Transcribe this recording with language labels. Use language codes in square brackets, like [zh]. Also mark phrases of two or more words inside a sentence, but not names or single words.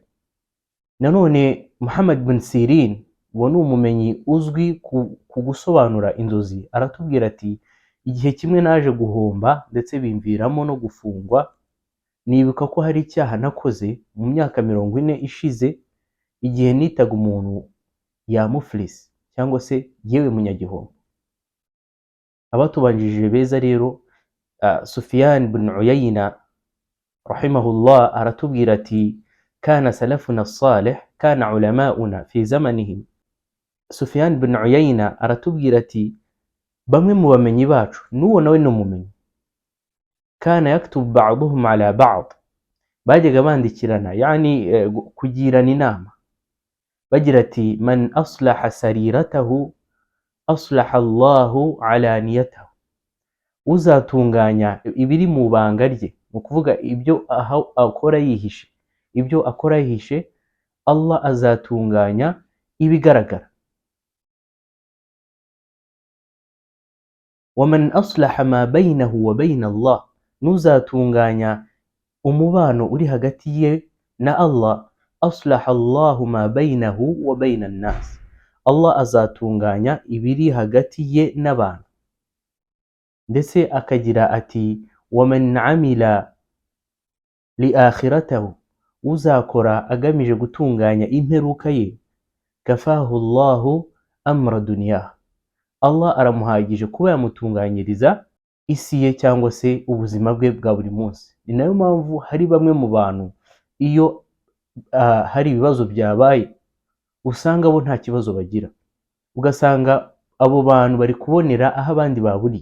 [rw] Nanone Muhammad bin Sirin, uwo ni umumenyi uzwi ku gusobanura inzozi, aratubwira ati igihe kimwe naje guhomba ndetse bimviramo no gufungwa, nibuka ko hari icyaha nakoze mu myaka 40 ishize, igihe nitaga umuntu ya muflis cyangwa se yewe munyagihombo. Abatubanjirije beza rero, Sufyan bin Uyayna rahimahullah aratubwira ati [ar] كان سلفنا صالح كان علماؤنا في زمانهم. [rw] Sufyan bin Uyayna aratubwira ati bamwe mu bamenyi bacu, n'uwo nawe ni umumenyi, [ar] كان يكتب بعضهم على بعض, [rw] bajyaga bandikirana, yani kugirana inama, bagira ati [ar] من أصلح سريرته أصلح الله علانيته, [rw] uzatunganya ibiri mu banga rye, mu kuvuga ibyo akora yihishe, ibyo akora yihishe, Allah azatunganya ibigaragara. [ar] وَمَنْ أَصْلَحَ مَا بَيْنَهُ وَبَيْنَ اللَّهِ, [rw] n'uzatunganya umubano uri hagati ye na Allah, [ar] أَصْلَحَ اللَّهُ مَا بَيْنَهُ وَبَيْنَ النَّاسِ, [rw] Allah azatunganya ibiri hagati ye n'abantu. Ndetse akagira ati [ar] وَمَنْ عَمِلَ لِآخِرَتَهُ, [rw] uzakora agamije gutunganya imperuka ye, [ar] كَفَاهُ اللَّهُ أَمْرَ دُنْيَاهُ, [rw] Allah aramuhagije kuba yamutunganyiriza isi ye cyangwa se ubuzima bwe bwa buri munsi. Ni nayo mpamvu hari bamwe mu bantu iyo hari ibibazo byabaye usanga bo nta kibazo bagira, ugasanga abo bantu bari kubonera aho abandi baburiye.